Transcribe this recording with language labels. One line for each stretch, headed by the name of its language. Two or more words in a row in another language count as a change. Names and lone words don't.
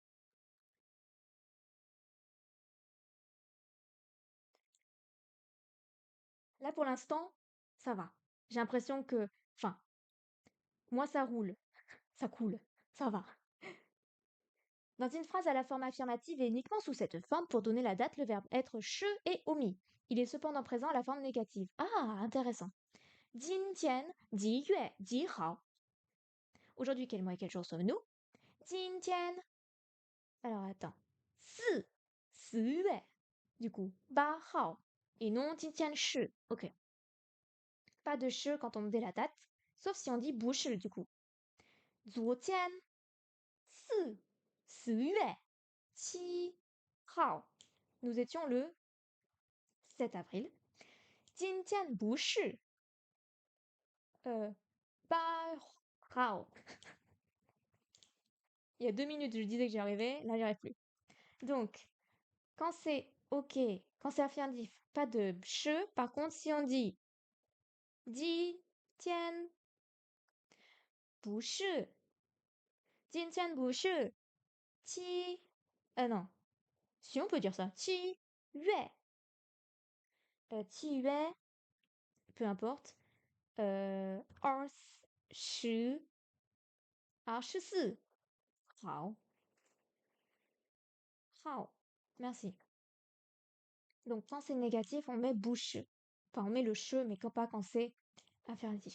French: Là pour l'instant, ça va. J'ai l'impression que, enfin, moi ça roule, ça coule, ça va. Dans une phrase à la forme affirmative et uniquement sous cette forme, pour donner la date, le verbe être che est omis. Il est cependant présent à la forme négative. Ah, intéressant.
Chinese: 今天几月几号?
French: Aujourd'hui, quel mois et quel jour sommes-nous?
Chinese: 今天.
French: Alors attends. 4月. Du coup, 8号. Et non
Chinese: 今天是.
French: Ok. Pas de che quand on dit la date, sauf si on dit
Chinese: 不是
French: du coup.
Chinese: 昨天4月7号.
French: Nous étions le 7 avril.
Chinese: 今天不是8号.
French: Il y a 2 minutes, je disais que j'y arrivais, là j'y arrive plus. Donc, quand c'est ok, quand c'est affirmatif, pas de che. Par contre, si on dit
Chinese: 今天不是
French: non. Si on peut dire ça.
Chinese: 七月. 七月,
French: peu importe. 24. 好. Merci. Donc, quand c'est négatif, on met bouche. Enfin, on met le che, mais pas quand c'est affirmatif.